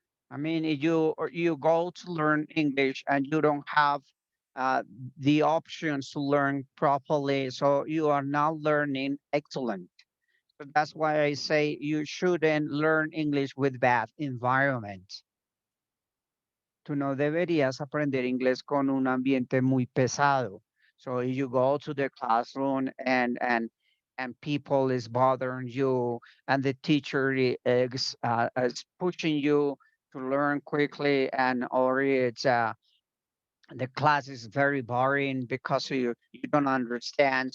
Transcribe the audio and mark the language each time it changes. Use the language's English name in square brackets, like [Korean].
[English] I mean, if you go to learn English and you don't have uh, the options to learn properly, so you are not learning excellent. So that's why I say you shouldn't learn English with bad environment. [Spanish] Tú no deberías aprender inglés con un ambiente muy pesado. [English] So if you go to the classroom and people is bothering you and the teacher is pushing you to learn quickly and or it's the class is very boring because you don't understand.